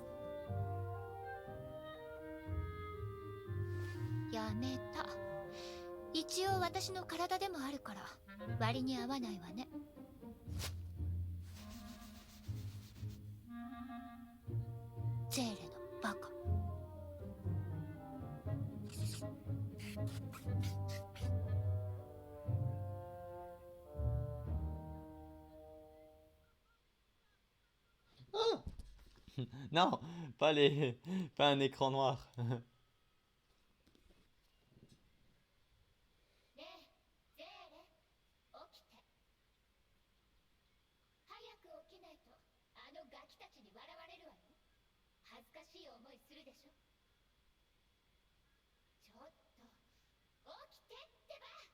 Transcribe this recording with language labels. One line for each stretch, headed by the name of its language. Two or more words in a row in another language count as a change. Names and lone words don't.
Japanese: やめた。一応私の体でもあるから割に合わないわね。ゼーレのバカ。
French: Non, pas les, pas un écran noir.
Japanese: ねえ、ゼーレ、 のガキたちに笑われるわよ。恥ずかしい思いするでしょ。ちょっと起きてってば。